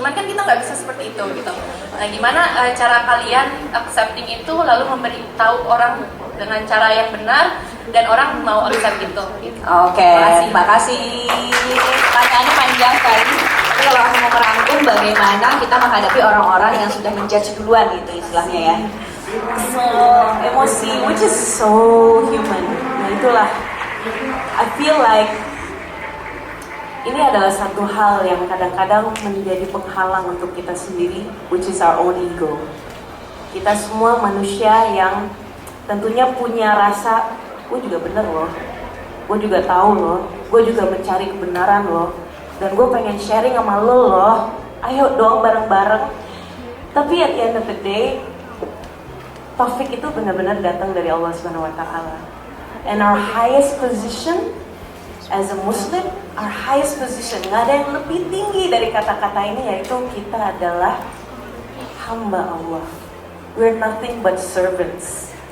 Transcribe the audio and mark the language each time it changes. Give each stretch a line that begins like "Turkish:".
Indonesian: Cuman kan kita nggak bisa seperti itu gitu. Nah, gimana cara kalian accepting itu lalu memberitahu orang dengan cara yang benar dan orang mau accept itu gitu. Oke, makasih. Pertanyaannya panjang sekali. Tapi kalau aku mau merangkum bagaimana kita menghadapi orang-orang yang sudah menjudge duluan gitu istilahnya ya.
English: So,
Indonesian: emosi,
English: which is so human.
Indonesian: Nah itulah,
English: I feel like
Indonesian: ini adalah satu hal yang kadang-kadang menjadi penghalang untuk kita sendiri,
English: which is our own ego.
Indonesian: Kita semua manusia yang tentunya punya rasa, gue juga bener loh, gue juga tahu loh, gue juga mencari kebenaran loh, dan gue pengen sharing sama lo loh, ayo dong bareng-bareng. Tapi
English: at the end of the day,
Indonesian: taufik itu benar-benar datang dari Allah Subhanahu Wa Taala.
English: And our highest position as a Muslim, our highest position,
Indonesian: nggak ada yang lebih tinggi dari kata-kata ini, yaitu kita adalah hamba Allah.
English: We're nothing but servants.